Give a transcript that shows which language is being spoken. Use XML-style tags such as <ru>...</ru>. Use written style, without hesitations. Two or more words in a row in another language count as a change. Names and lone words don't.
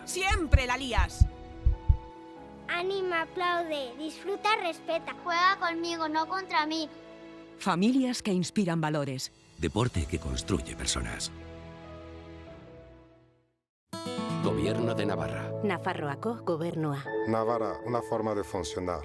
<es>¡Siempre la lías! Anima, aplaude, disfruta, respeta. Juega conmigo, no contra mí. Familias que inspiran valores. Deporte que construye personas. Gobierno Gobierno de Navarra.</es> <eu>Nafarroako gobernua.</eu> <es>Navarra, una forma de funcionar.</es>